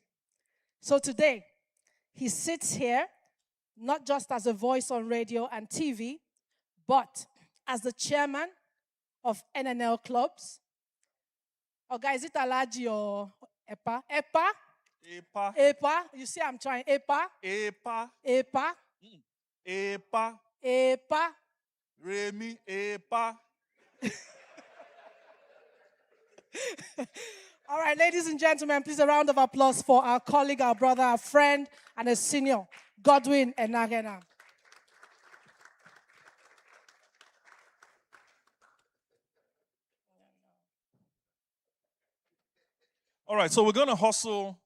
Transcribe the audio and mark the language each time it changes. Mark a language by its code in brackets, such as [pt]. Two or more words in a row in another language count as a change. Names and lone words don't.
[en] So today, he sits here not just as a voice on radio and TV, but as the chairman of NNL clubs. Oh, guys, is it Alaji or EPA? EPA? Epa. EPA. You see, I'm trying. EPA. Epa. EPA. Epa. EPA. Remy. Epa. All right, ladies and gentlemen, please a round of applause for our colleague, our brother, our friend, and a senior, Godwin Enagena. All right, so we're gonna hustle.